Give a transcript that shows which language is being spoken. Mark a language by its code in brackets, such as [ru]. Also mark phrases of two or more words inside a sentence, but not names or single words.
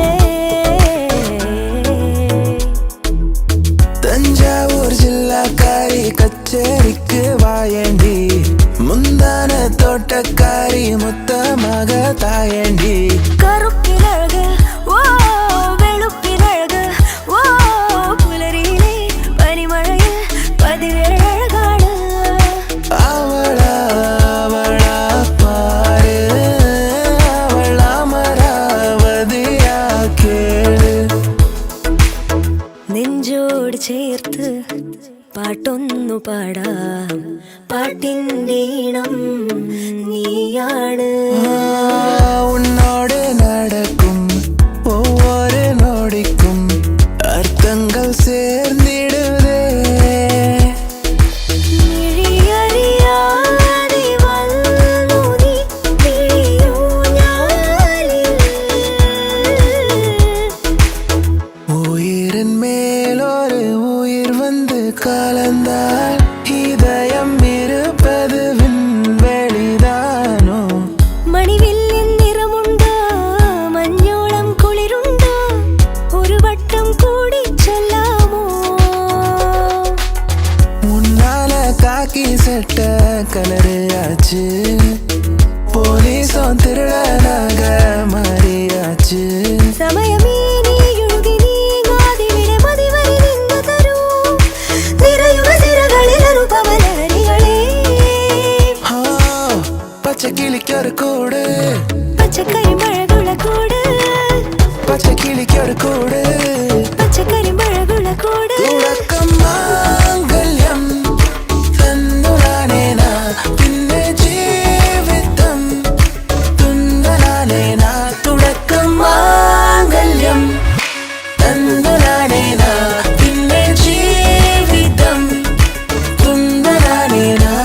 [ta] தஞ்சாவூர் ஜில்லாக்காரி கச்சேரிக்கு வாயண்டி முந்தான தோட்டக்காரி மொத்தமாக தாயண்டி. [ml] കറുപ്പിലഴക് ഓ വെളുപ്പിലഴക് ഓ പുലരിയിലെ പനിമഴയിൽ പതിവേഴഴകാണ് [ta] அவளா அவளா பாரு அவள் அமராவதியா கேளு. [ml] നെഞ്ചോട് ചേർത്ത് പാട്ടൊന്നു പാടാം പാട്ടിൻ്റെ ഈണം നീയാണ് [ta] உன்னோடு நடக்கும் ஒவ்வொரு நொடிக்கும் அர்த்தங்கள் சேர்ந்திடுதே. [ml] മിഴിയറിയാതെ വന്നു നീ മിഴിയൂഞ്ഞാലിൽ. [ta] உயிரின் மேல் ஒரு உயிர் வந்து கலந்தால் இதயம் இருப்பது விண்வெளிதானோ. [ml] മണിവില്ലിൻ നിറമുണ്ടോ മഞ്ഞോളം കുളിരുണ്ടോ ഒരു വട്ടം കൂടി ചൊല്ലാമോ [ta] உன்னால காக்கி சட்ட கலரு ஆச்சு போலீஸும் திருடனாக மாறியாச்சு. [ml] സമയമേ നീ ഒഴുകി നീങ്ങാതിവിടെ മതിവരെ നിന്നു തരൂ നിറയുക സിരകളിൽ അനുപമലഹരികളെ [ta] ஆ, பச்சை கிளிக்கு ஒரு கூடு [ml] പച്ചക്കരിമഴകുള കൂട് [ta] பச்சை கிளிக்கு ஒரு கூடு [ml] പച്ചക്കരിമഴകുള കൂട് തുടക്കം മാംഗല്യം തന്നുനാനേന പിന്നെ ജീവിതം തുന്നനാനേന. തുടക്കം മാംഗല്യം തന്നുനാനേന പിന്നെ ജീവിതം തുന്നനാനേന.